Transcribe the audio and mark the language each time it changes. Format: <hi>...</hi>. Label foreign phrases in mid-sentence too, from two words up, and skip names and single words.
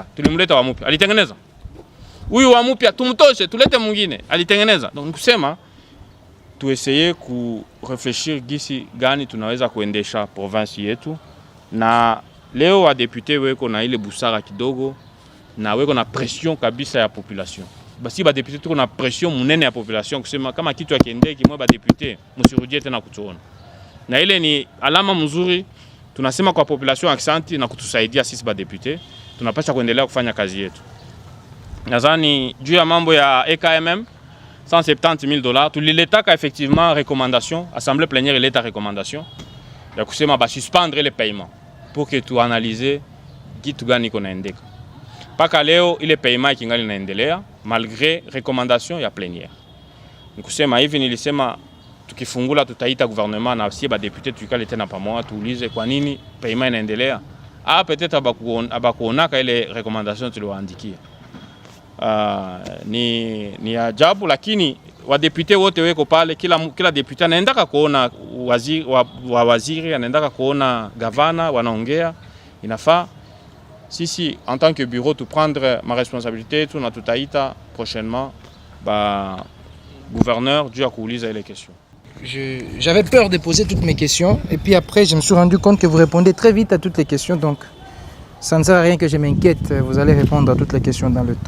<sw>Tulimleta wa mpya, alitengeneza. Huyu wa mpya tumtoshe, tulete mwingine, alitengeneza. Donc kusema tueseye kurefleshir gisi gani tunaweza kuendesha province yetu, na leo wa député weko na ile busara kidogo na weko na pression kabisa ya population. Basi ba député tuko na pression munene ya population kusema kama kitu akiendeki mwe ba député msirudie tena kutuona. Na ile ni alama mzuri tunasema kwa population aksanti na kutusaidia sisi ba député tunapaswa kuendelea kufanya kazi yetu. Nadhani juu ya mambo ya EKMM $170,000 tuliletaka</sw> <fr>effectivement recommandation, assemblée plénière</fr> <sw>ileta recommandation ya kusema ba</sw> <fr>suspendre les paiements pour que tu analyser</fr> <sw>kitu gani konaendeka. Paka leo ile paiement ikingali naendelea</sw> <fr>malgré recommandation</fr> <sw>ya plénière. Nikusema hivi nilisema tukifungula tutaita gouvernement na si ba député tukale tena pamoja tuulize kwa nini paiement inaendelea. Peut-être abakuonaka ile recommandation tuliwaandikia. Ni ajabu, lakini wadepute wote weko pale, kila depute anaendaka kuona waziri anaendaka kuona gavana wanaongea. Inafaa sisi</sw> <fr>en tant que bureau</fr> <sw>tu</sw> <fr>prendre ma responsabilité</fr> <sw>tu na tutaita prochainement ba gouverneur</sw> <fr>dû à</fr> <sw>kuuliza</sw> <fr>les questions. J'avais peur de poser toutes mes questions et puis après je me suis rendu compte que vous répondez très vite à toutes les questions, donc ça ne sert à rien que je m'inquiète, vous allez répondre à toutes les questions dans le temps.</fr>